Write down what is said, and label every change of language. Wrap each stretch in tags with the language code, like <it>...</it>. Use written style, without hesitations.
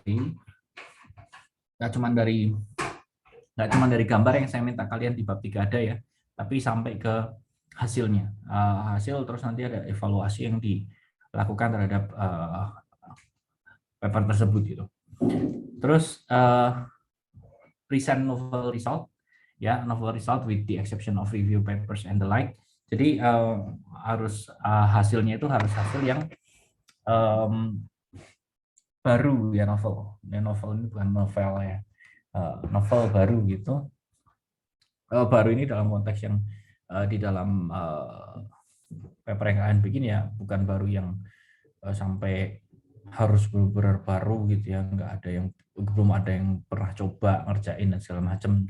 <id>Nggak cuma dari gambar yang saya minta kalian di bab 3 ada ya, tapi sampai ke hasilnya. Hasil terus nanti ada evaluasi yang dilakukan terhadap paper tersebut gitu. Terus</id> <en>present novel result, ya novel result with the exception of review papers and the like.</en> <id>Jadi harus hasilnya itu harus hasil yang baru ya, novel. Ya, novel ini bukan novel ya, novel baru gitu. Baru ini dalam konteks yang di dalam paper yang kalian bikin ya, bukan baru yang sampai harus benar-benar baru gitu ya, nggak ada yang, belum ada yang pernah coba ngerjain dan segala macam.</id>